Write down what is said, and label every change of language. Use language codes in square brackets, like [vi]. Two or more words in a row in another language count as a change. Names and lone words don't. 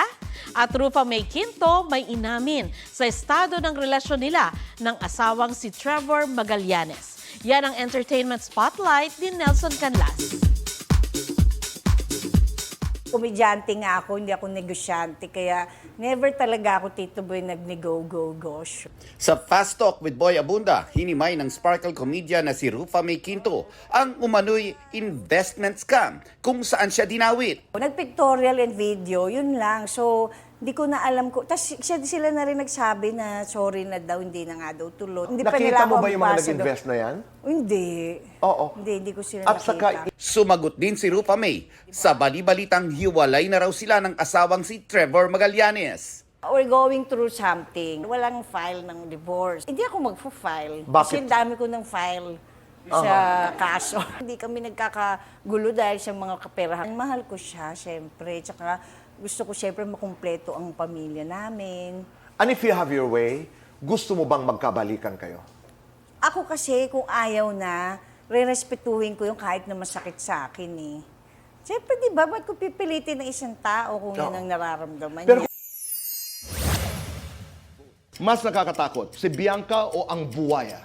[tl] At Rufa May Quinto may inamin sa estado ng relasyon nila ng asawang si Trevor Magallanes. Yan ang [en] entertainment spotlight [tl] ni Nelson Canlas. Komedyante nga ako, hindi ako negosyante, kaya never talaga ako, Tito Boy, nag-go-go-go. Sa Fast Talk with Boy Abunda, hinimay ng [en] sparkle comedian [tl] na si Rufa May Quinto ang umano'y [en] investment scam [tl] kung saan siya dinawit. Nag- [en] pictorial and video, [tl] yun lang. So, hindi ko na alam ko. Tapos sila na rin nagsabi na sorry na daw, hindi na nga daw tuloy. Hindi pa nila Nakita mo ako ba yung mga ambassador. nag-invest na yan? Hindi. Oo. Hindi ko sila At nakita. Sumagot din si Rufa May sa bali-balitang hiwalay na raw sila ng asawang si Trevor Magallanes. [en] We're going through something. [tl] Walang file ng divorce. Hindi ako magpo-file. Kasi Bakit? ang dami ko ng file sa kaso. Hindi kami nagkakagulo dahil sa mga kaperahan. Mahal ko siya, syempre. Tsaka gusto ko syempre makumpleto ang pamilya namin. [en] And if you have your way, [tl] gusto mo bang magkabalikan kayo? Ako kasi kung ayaw na, re-respetuhin ko yung kahit na masakit sa akin eh. Siyempre, di ba, ba't ko pipilitin ng isang tao kung yun ang nararamdaman Pero niya? mas nakakatakot, si Bianca o ang buwaya?